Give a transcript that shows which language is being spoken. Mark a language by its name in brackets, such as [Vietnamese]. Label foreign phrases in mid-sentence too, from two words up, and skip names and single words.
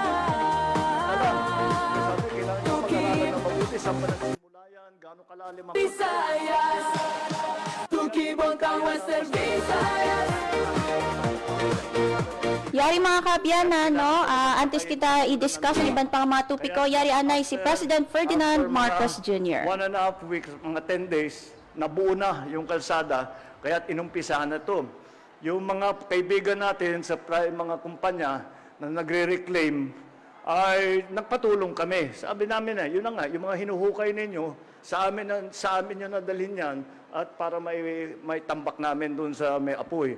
[Hiligaynon] Visayas, tukibon kang Western Visayas. yari mga kaabyanan, no, antes kita i-discuss ang ibang pang mga tupiko, yari anay si President Ferdinand Marcos Jr. [Filipino] 1.5 weeks, mga 10 days, nabuo na yung kalsada, kaya't inumpisahan na to. Yung mga kaibigan natin sa mga kumpanya na nagre-reclaim, ay nagpatulong kami. Sabi namin yun na nga, yung mga hinuhukay ninyo, sa amin nyo nadalhin yan, at para may tambak namin dun sa may apoy.